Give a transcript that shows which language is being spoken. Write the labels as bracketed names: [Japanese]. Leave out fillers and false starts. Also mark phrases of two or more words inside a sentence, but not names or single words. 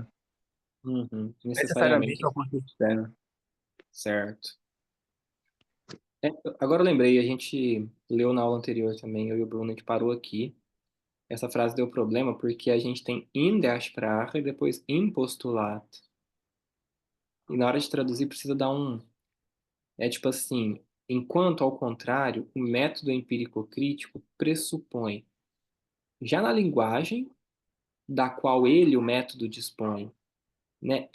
[Portuguese] Uhum. Necessariamente Necessariamente. uma consciência externa. Certo. Agora eu lembrei, a gente leu na aula anterior também, eu e o Bruno, a gente parou aqui. Essa frase deu problema porque a gente tem [German] in der Sprache [Portuguese] e depois [German] im Postulat. [Portuguese] E na hora de traduzir precisa dar É tipo assim, enquanto, ao contrário, o método empírico-crítico pressupõe, já na linguagem da qual ele, o método, dispõe, né?